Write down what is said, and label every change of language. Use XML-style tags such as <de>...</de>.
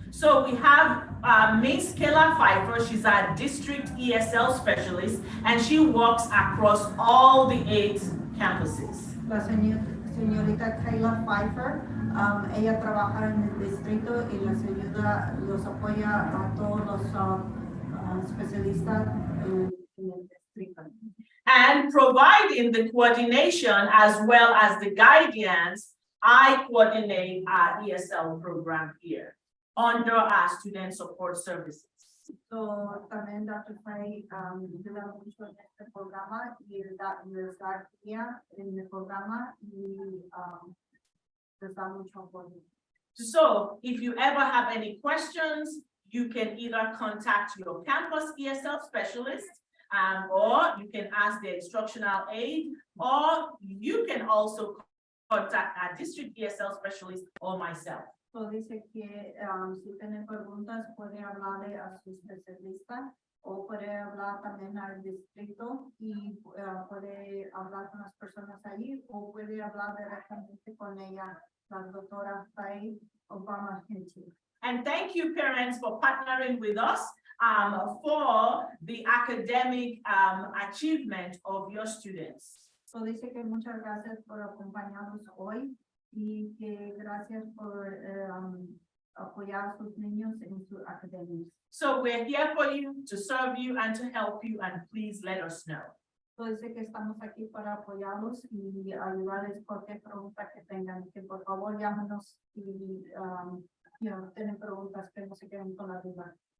<en>So we have Miss Kayla Pfeiffer. She's our district ESL specialist, and she works across all the 8 campuses.</en> <es>La señorita Kayla Pfeiffer Ella trabaja en el distrito y les ayuda, los apoya a todos los especialistas en el distrito.</es> <en>And providing the coordination as well as the guidance, I coordinate our ESL program here under our student support services.</en> <es>So, también Dr. Fay ayuda mucho en este programa y les da guía en el programa y les da mucho apoyo.</es> <en>So if you ever have any questions, you can either contact your campus ESL specialist, or you can ask the instructional aide, or you can also contact our district ESL specialist or myself.</en> <es>So dice que si tienen preguntas puede hablarle a su especialista o puede hablar también al distrito y puede hablar con las personas allí o puede hablar directamente con ella, la doctora Fay Obama Hinchey.</es> <en>And thank you, parents, for partnering with us for the academic achievement of your students.</en> <es>So dice que muchas gracias por acompañarnos hoy y que gracias por apoyar a sus niños en su academia.</es> <en>So we're here for you, to serve you and to help you, and please let us know.</en> <es>So dice que estamos aquí para apoyarlos y ayudarles cualquier pregunta que tengan, que por favor llámenos y tienen preguntas que no se queden con la duda.</es>